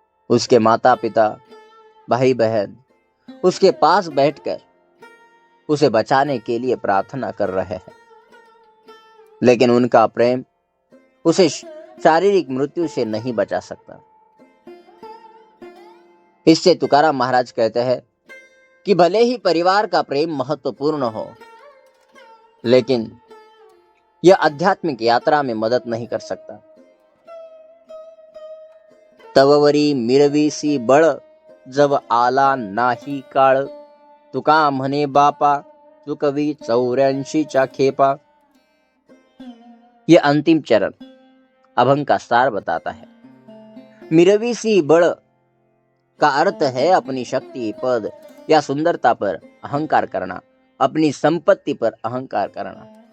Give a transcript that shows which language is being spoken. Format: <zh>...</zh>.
<hi>उसके माता पिता, भाई बहन उसके पास बैठकर उसे बचाने के लिए प्रार्थना कर रहे हैं, लेकिन उनका प्रेम उसे शारीरिक मृत्यु से नहीं बचा सकता। इससे तुकाराम महाराज कहते हैं कि भले ही परिवार का प्रेम महत्वपूर्ण हो, लेकिन यह आध्यात्मिक यात्रा में मदद नहीं कर सकता।</hi> <mr>तववरी मिरवीसी बळ, जब आला नाही काळ, तुका म्हणे बापा, चुकवी 84चा खेपा।</mr> <hi>यह अंतिम चरण अभंग का सार बताता है। मिरवीसी बळ का अर्थ है अपनी शक्ति, पद या सुंदरता पर अहंकार करना, अपनी संपत्ति पर अहंकार करना।</hi>